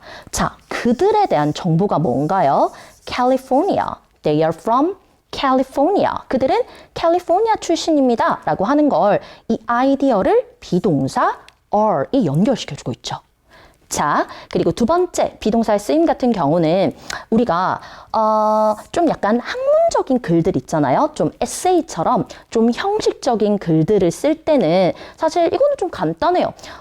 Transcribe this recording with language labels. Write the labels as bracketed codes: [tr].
[ko] 자, 그들에 대한 정보가 뭔가요? [en] California. They are from California. [ko] 그들은 캘리포니아 출신입니다. 라고 하는 걸 이 아이디어를 비동사 are이 연결시켜주고 있죠. 자, 그리고 두 번째 비동사의 쓰임 같은 경우는 우리가 좀 약간 학문적인 글들 있잖아요. 좀 에세이처럼 좀 형식적인 글들을 쓸 때는 사실 이거는 좀 간단해요.